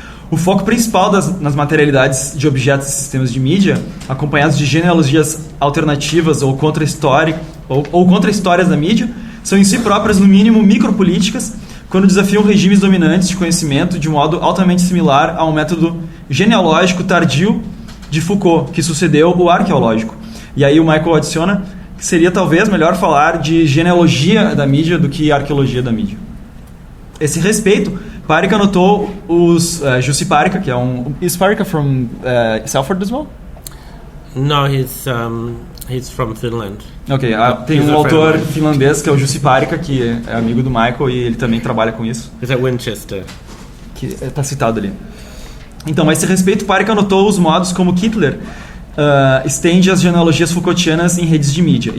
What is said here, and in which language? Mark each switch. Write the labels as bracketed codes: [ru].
[pt] O foco principal nas materialidades de objetos e sistemas de mídia, acompanhados de genealogias alternativas ou contra-histórias da mídia, são em si próprias, no mínimo, micropolíticas, quando desafiam regimes dominantes de conhecimento de modo altamente similar a um método genealógico tardio de Foucault, que sucedeu o arqueológico. E aí o Michael adiciona que seria talvez melhor falar de genealogia da mídia do que arqueologia da mídia. Esse respeito, Párica anotou os Jussi Párica, que é um... [en] Is Párica from Salford as well? No, he's from Finland. [pt] Ok, tem um autor finlandês que é o Jussi Párica, que é amigo do Michael e ele também trabalha com isso. [en] He's at Winchester. [pt] Que está citado ali. Então, a esse respeito, Párica anotou os modos como Kittler estende as genealogias Foucaultianas em redes de mídia.